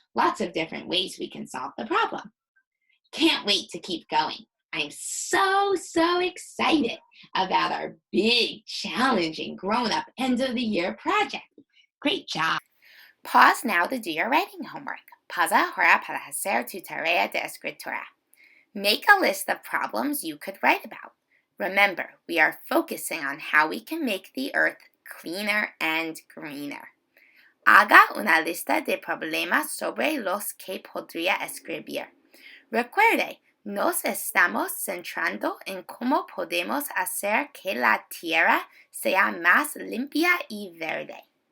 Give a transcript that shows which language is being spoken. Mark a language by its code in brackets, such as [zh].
[en] Lots of different ways we can solve the problem. Can't wait to keep going. I'm so excited about our big, challenging, grown-up end of the year project. Great job. Pause now to do your writing homework. [es] Pausa ahora para hacer tu tarea de escritura. [en] Make a list of problems you could write about. Remember, we are focusing on how we can make the earth cleaner and greener. [es] Haga una lista de problemas sobre los que podría escribir. Recuerde, nos estamos centrando en cómo podemos hacer que la tierra sea más limpia y verde.